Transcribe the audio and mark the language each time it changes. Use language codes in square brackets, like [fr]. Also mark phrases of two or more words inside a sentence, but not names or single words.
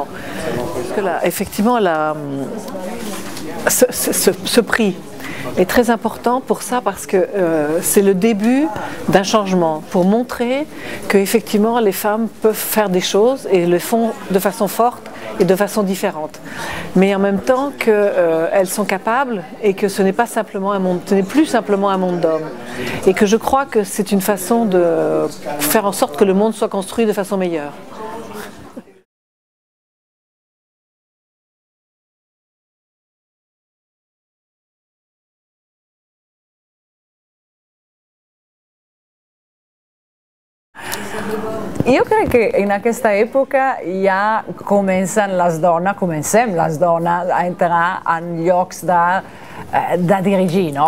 [fr] Parce que là, effectivement, ce prix est très important pour ça, parce que c'est le début d'un changement, pour montrer qu'effectivement les femmes peuvent faire des choses et le font de façon forte et de façon différente, mais en même temps qu'elles sont capables et que ce n'est pas simplement un monde, ce n'est plus simplement un monde d'hommes, et que je crois que c'est une façon de faire en sorte que le monde soit construit de façon meilleure. [ca] Jo crec que en aquesta època ja comencem les dones a entrar en llocs de dirigir, no?